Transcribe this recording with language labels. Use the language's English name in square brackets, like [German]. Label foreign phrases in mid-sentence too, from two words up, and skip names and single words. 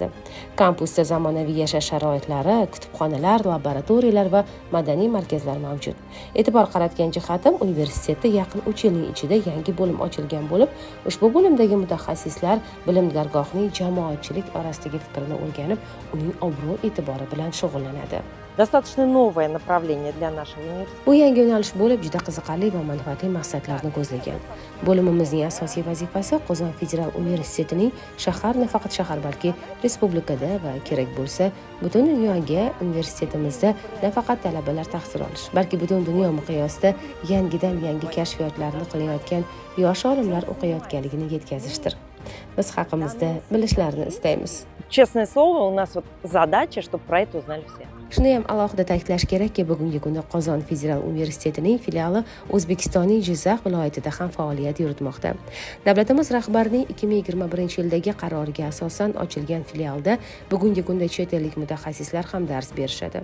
[Uzbek] Kampusda zamonaviy yashash sharoitlari, kutubxonalar, laboratoriyalar va madaniy markazlar mavjud. E'tibor qaratgan jihatim, universitetda yaqin 3 yilning ichida yangi bo'lim ochilgan bo'lib, ushbu bo'limdagi mutaxassislar bilim dargohining jamoatchilik orasidagi fikrini o'rganib, uning obro'-e'tibori bilan shug'ullanadi. [Russian] Достаточно новое направление для нашего университета. [Uzbek] Bu yangi yo'nalish bo'lib, juda qiziqarli va manfaatli maqsadlarni ko'zlagan. Bo'limimizning asosiy vazifasi Qozon federal universitetining shahar, nafaqat shahar, balki respublikada va kerak bo'lsa, butun dunyoga universitetimizda nafaqat talabalar tahsil olish, balki butun dunyo miqyosida yangi kashfiyotlarni qilayotgan yosh olimlar o'qiyotganligini yetkazishdir. Biz haqimizda bilishlarini istaymiz. [Russian] Честное слово, у нас вот задача, чтобы про это узнали все. [Uzbek] Shuni ham alohida ta'kidlash kerakki, bugungi kunda Qozon federal universitetining filiali O'zbekistonning Jizzax viloyatida ham faoliyat yuritmoqda. Davlatimiz rahbarining 2021-yildagi qaroriga asosan ochilgan filialda bugungi kunda chet ellik mutaxassislar ham dars berishadi.